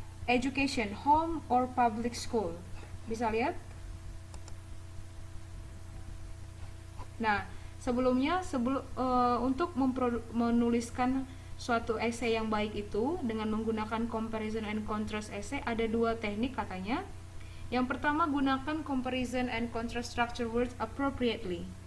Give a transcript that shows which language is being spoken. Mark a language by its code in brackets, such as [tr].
[en] Education, home or public school. [id] Bisa lihat? Nah, sebelumnya untuk menuliskan suatu essay yang baik itu dengan menggunakan comparison and contrast essay, ada dua teknik katanya. [en] Yang pertama, gunakan comparison and contrast structure words appropriately.